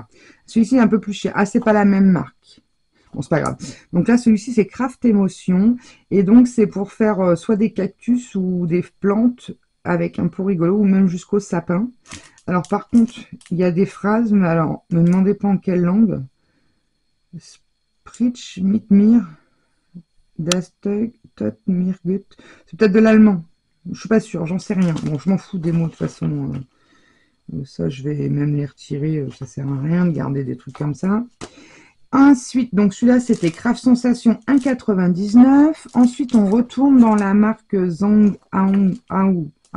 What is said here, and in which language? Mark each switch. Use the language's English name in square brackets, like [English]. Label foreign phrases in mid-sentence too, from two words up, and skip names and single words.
[French] Celui-ci est un peu plus cher. Ah, c'est pas la même marque. Bon, c'est pas grave. Donc là, celui-ci, c'est Craft Emotion. Et donc, c'est pour faire soit des cactus ou des plantes avec un pot rigolo ou même jusqu'au sapin. Alors, par contre, il y a des phrases, mais alors, ne me demandez pas en quelle langue. [German] Sprich, mit mir, das tot mir gut. [French] C'est peut-être de l'allemand. Je suis pas sûre, j'en sais rien. Bon, je m'en fous des mots de toute façon. Ça, je vais même les retirer. Ça sert à rien de garder des trucs comme ça. Ensuite, donc celui-là, c'était Craft Sensation 1,99. Ensuite, on retourne dans la marque Zong Ao.